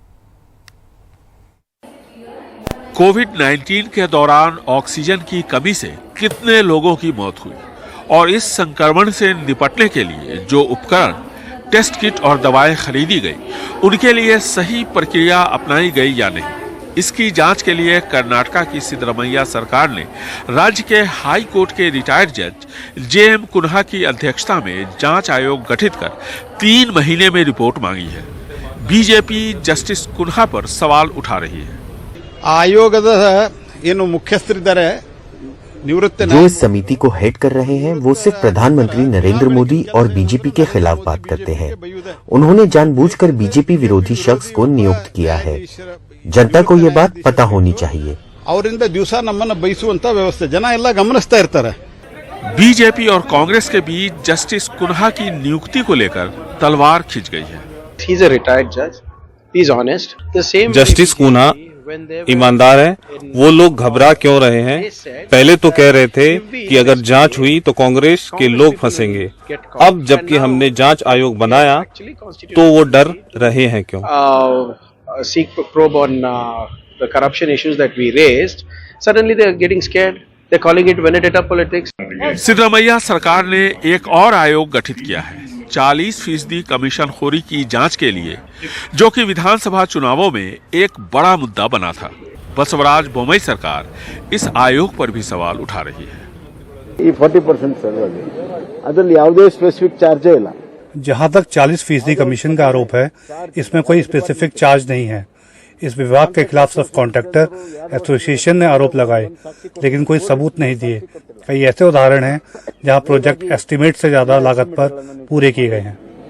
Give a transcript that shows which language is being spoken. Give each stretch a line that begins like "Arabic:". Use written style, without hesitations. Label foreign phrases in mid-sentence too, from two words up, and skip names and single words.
Hindi: कोविड-19 के दौरान ऑक्सीजन की कमी से कितने लोगों की मौत हुई और इस संक्रमण से निपटने के लिए जो उपकरण,
English: test kit
Hindi: और दवाएं खरीदी गई, उनके लिए सही प्रक्रिया अपनाई गई या नहीं, इसकी जांच के लिए कर्नाटका की सिद्धरमैया सरकार ने राज्य के
English: High Court
Hindi: के
English: retired judge
Hindi: जेएम कुन्हा की अध्यक्षता में जांच आयोग गठित कर 3 महीने में रिपोर्ट मांगी है। बीजेपी जस्टिस कुन्हा पर सवाल उठा रही है।
Kannada: आयोगದ ಏನು ಮುಖ್ಯಸ್ಥರಿದ್ದಾರೆ निवृत्त
Hindi: जो इस समिति को हेड कर रहे हैं वो सिर्फ प्रधानमंत्री नरेंद्र मोदी और बीजेपी के खिलाफ बात करते हैं। उन्होंने जानबूझकर बीजेपी विरोधी शख्स को नियुक्त किया है। जनता को ये बात पता होनी चाहिए।
Kannada: ಅವರಿಂದ ದಿವಸ ನಮ್ಮನ್ನ ಬಯಸುವಂತ ವ್ಯವಸ್ಥೆ ಜನ ಎಲ್ಲ ಗಮನಿಸ್ತಾ ಇರ್ತಾರೆ।
Hindi: बीजेपी और कांग्रेस के बीच जस्टिस कुन्हा की नियुक्ति को लेकर तलवार खिंच गई है।
English: He is a retired judge. He is honest. The same
Hindi: जस्टिस कुन्हा ईमानदार है। वो लोग घबरा क्यों रहे हैं? पहले तो कह रहे थे कि अगर जांच हुई तो कांग्रेस के लोग फंसेंगे। अब जबकि हमने जांच आयोग बनाया तो वो डर रहे हैं क्यों?
English: Seek probe on the corruption issues that we raised. Suddenly they are getting scared. They're calling it vendetta politics.
Hindi: सिद्धरमैया सरकार ने एक और आयोग गठित किया है 40% कमीशनखोरी की जांच के लिए, जो कि विधानसभा चुनावों में एक बड़ा मुद्दा बना था। बसवराज बोम्मई सरकार इस आयोग पर भी सवाल उठा रही है।
Kannada: 40% सर्वे ಅದರಲ್ಲಿ ಯಾವುದೇ
English: specific charge
Kannada: ಇಲ್ಲ।
Hindi: जहां तक 40% कमीशन का आरोप है, इसमें कोई
English: specific charge
Hindi: नहीं है। इस विभाग के खिलाफ सिर्फ
English: contractor association
Hindi: ने आरोप लगाए, लेकिन कोई सबूत नहीं दिए। कई ऐसे उदाहरण हैं जहां
English: project estimate
Hindi: से ज्यादा लागत पर पूरे किए गए हैं।